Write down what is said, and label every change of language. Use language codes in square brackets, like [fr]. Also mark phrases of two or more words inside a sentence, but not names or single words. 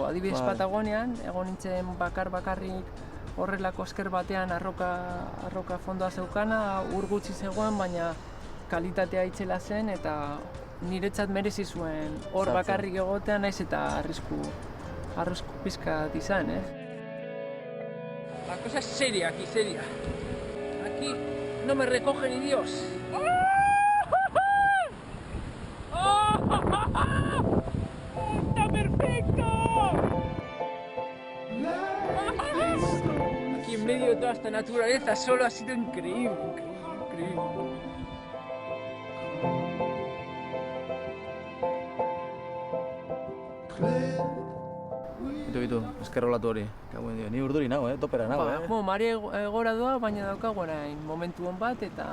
[eu] Adibidez Patagonian, egon nintzen bakarrik horrelako esker batean arroka fondoa zeukana, ur gutxi zegoen, baina kalitatea itzela zen eta niretzat merezi zuen hor bakarrik egotea naiz eta arrisku pizkat izan, [es] La cosa es seria aquí, seria. Aquí no me recoge ni Dios. ¡Está perfecto! Aquí en medio de toda esta naturaleza solo ha sido increíble. [eu] Bitu, eskerrolatu hori. Ni urduri nago, topera nago, Mare gora doa, baina daukagu orain momentu hon bat eta...